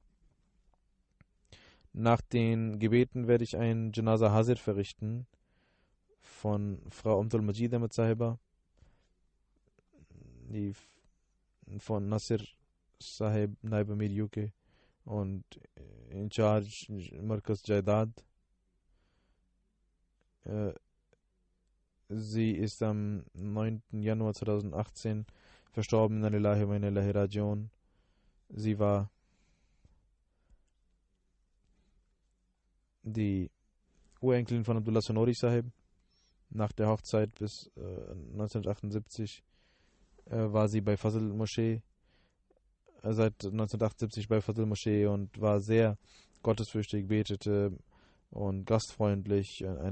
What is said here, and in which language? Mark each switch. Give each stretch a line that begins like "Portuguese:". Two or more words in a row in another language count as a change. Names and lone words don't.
German: Nach den Gebeten werde ich ein
Urdu: جنازہ حاضر
German: verrichten von Frau Abdul Majid Ahmed Sahiba, die von Nasir Sahib Naib Amir UK und in Charge Markaz Jaidad. Sie ist am 9. Januar 2018 verstorben.
Arabic: إنا لله وإنا إليه راجعون.
German: Sie war die Urenkelin von Abdullah Sonori Sahib. Nach der Hochzeit bis 1978 war sie bei Fazl Moschee, seit 1978 bei Fazl Moschee und war sehr gottesfürchtig, betete und gastfreundlich.